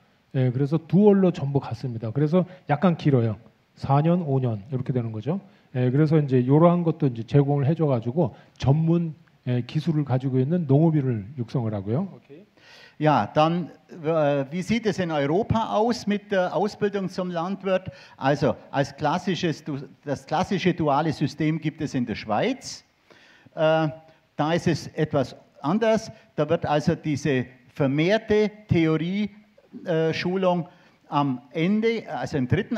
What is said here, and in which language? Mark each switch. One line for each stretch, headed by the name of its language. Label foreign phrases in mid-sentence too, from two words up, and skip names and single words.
Korean: 예, 그래서 두얼로 전부 갔습니다. 그래서 약간 길어요. 4년, 5년 이렇게 되는 거죠. 예, 그래서 이제 이러한 것도 이제 제공을 해줘가지고 전문 기술을 가지고 있는 농업인을 육성을 하고요. 오케이.
German: Ja, dann, wie sieht es in Europa aus mit der Ausbildung zum Landwirt? Also, das klassische duale System gibt es in der Schweiz. Da ist es etwas anders. Da wird also diese vermehrte Theorie-Schulung am Ende, also im 3.